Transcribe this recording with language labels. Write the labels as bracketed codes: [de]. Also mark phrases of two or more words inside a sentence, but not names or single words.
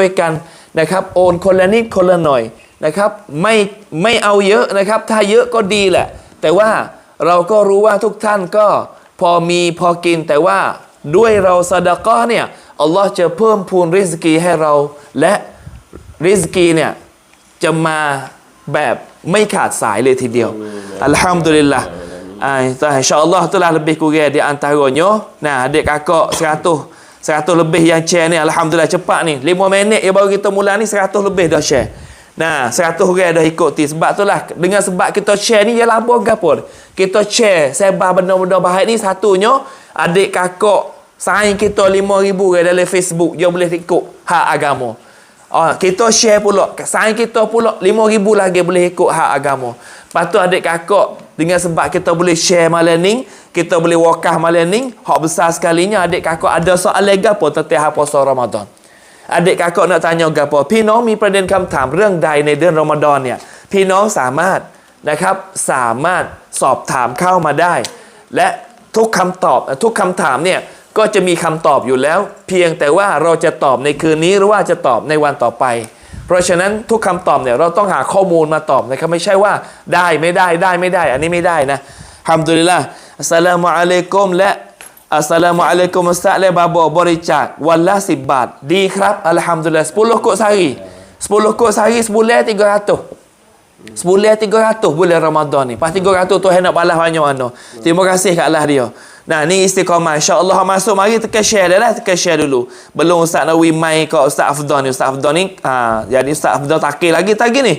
[th] กันนะครับโอนคนละนิดคนละหน่อยนะครับไม่เอาเยอะนะครับถ้าเยอะก็ดีแหละแต่ว่าเราก็รู้ว่าทุกท่านก็พอมีพอกินแต่ว่าด้วยเราซะดะเกาะห์เนี่ยอัลลอฮ์จะเพิ่มพูนริซกีให้เราและริซกีเนี่ยจะมาแบบไม่ขาดสายเลยทีเดียวอัลฮัมดุลิลละ [ms] InsyaAllah itulah lebih kurang di antaranya. Nah, adik kakak 100 lebih yang share ni alhamdulillah cepat ni. 5 minit ya baru kita mula ni 100 lebih dah share. Nah, 100 orang dah ikuti. Sebab itulah dengan sebab kita share ni ialah apa gapo? Kita share sebar benda-benda baik ni satunya adik kakak saing kita 5,000 orang dalam Facebook dia boleh ikut hak agama. Kita share pula saing kita pula 5,000 lagi boleh ikut hak agama. Lepas tu adik kakak dengan sebab kita boleh share malam ni, kita boleh wakaf malam ni, hak besar sekalinya adik kakak ada soalan gapo tentang hak puasa Ramadan. Adik kakak nak tanya gapo? [th] พี่น้องมีประเด็นคำถามเรื่องใดในเดือนรอมฎอนเนี่ยพี่น้องสามารถนะครับสามารถสอบถามเข้ามาได้และทุกคำตอบทุกคำถามเนี่ยก็จะมีคำ ตอบอยู่แล้วเพียงแต่ว่าเราจะตอบในคืนนี้หรือว่าจะตอบในวันต่อไปเพราะฉะนั้นทุกคำตอบเนี่ยเราต้องหาข้อมูลมาตอบนะครับไม่ใช่ว่าได้ไม่ได้อันนี้ไม่ได้นะฮัมดุลิลละอัสสลามุอะลัยกุมและอัสสลามุอะลัยกุมอัสซะและบาบริจาควันละ10 บาทดีครับอัลฮัมดุลิลละ [ms] 10 kok sehari 10 kok sehari sebulan 300 sebulan 300 bulan Ramadan ni pas 300 Tuhan nak balas banyak mana terima kasih kat Allah dia. Nah, ni istiqamah. InsyaAllah masuk mari tekan share dah lah. Tekan share dulu. Belum Ustaz Nawi mai kat Ustaz Afdal ni. Ustaz Afdal ni, jadi Ustaz Afdal takir lagi ni.